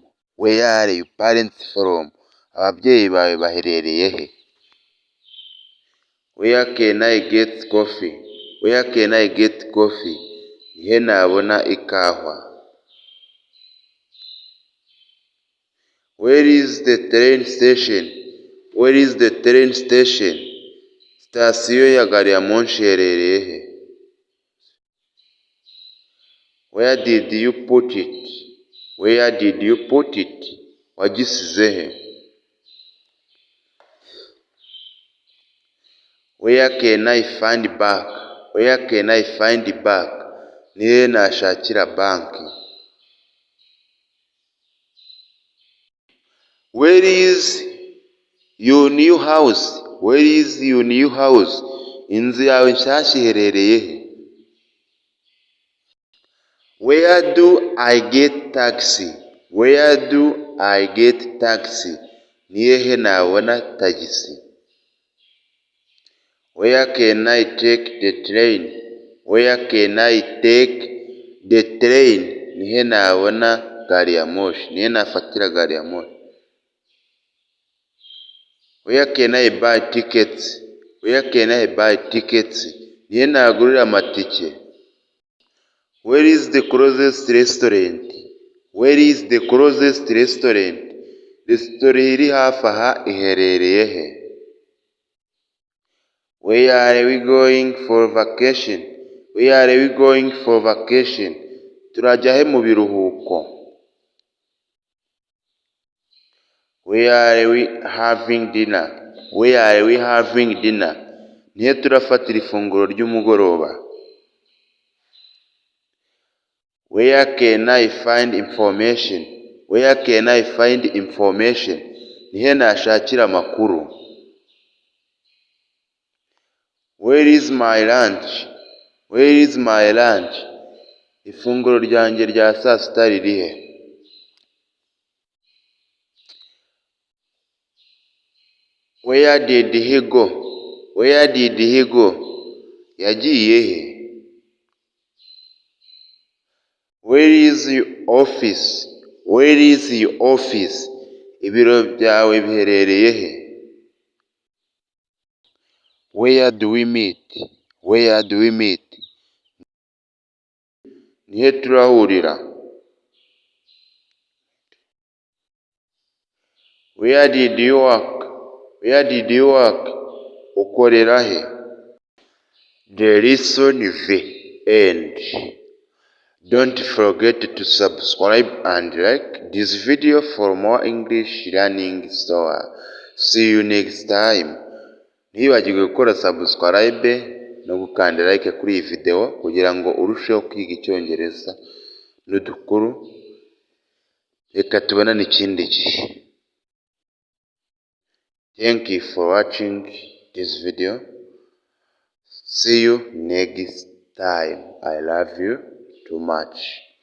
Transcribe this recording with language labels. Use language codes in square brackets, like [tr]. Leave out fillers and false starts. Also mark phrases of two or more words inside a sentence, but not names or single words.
[en] Where are you parents from? [rw] Ababyeyi bawe baherereye he? [en] Where can I get coffee? Where can I get coffee? [rw] Ni he nabona ikawa? [en] Where is the train station? Where is the train station? [rw] Sitasiyo ya gari ya moshi iherereye he? [en] Where did you put it? Where did you put it? [rw] Wagisize he? [en] Where can I find bank? Where can I find bank? [rw] Ni hehe nashakira banki? [en] Where is your new house? Where is your new house? [rw] Inzu yawe nshyashya iherereye he? [en] Where do I get taxi? Where do I get taxi? [rw] Ni hehe nabona tagisi? [en] Where can I take the train? Where can I take the train? [rw] Ni hehe nabona gari ya moshi? Ni hehe nafatira gari ya moshi? [en] Where can I buy tickets? Where can I buy tickets? [rw] Ni hehe nagurira amatike? [en] Where is the closest restaurant? Where is the closest restaurant? [rw] Resitora iri hafi aha iherereye he? [en] Where are we going for vacation? Where are we going for vacation? [rw] Turajya he mu biruhuko? [en] Where are we having dinner? Where are we having dinner? [rw] Ni he turafatira ifunguro ry'umugoroba? [en] Where can I find information? Where can I find information? [rw] Ni he nashakira amakuru? [en] Where is my lunch? Where is my lunch? [rw] Ifunguro ryanjye rya saa sita riri he? [en] Where did he go? Where did he go? [rw] Yagiye he? [en] Where is your office? Where is your office? [rw] Ibiro byawe biherereye he? [en] Where do we meet? Where do we meet? [rw] Ni he turahurira? [en] Where did you work? Where did you work? [rw] Ukorera he? [en] The lesson the end. Don't forget to subscribe and like this video for more English learning story. See you next time. [rw] Ntibagirwe gukora subscribe no gukanda like kuri iyi video kugira ngo urusheho kwiga icyongereza n'udukuru. Reka tubonane ikindi gihe. [en] Thank you for watching this video. See you next time. I love you too much.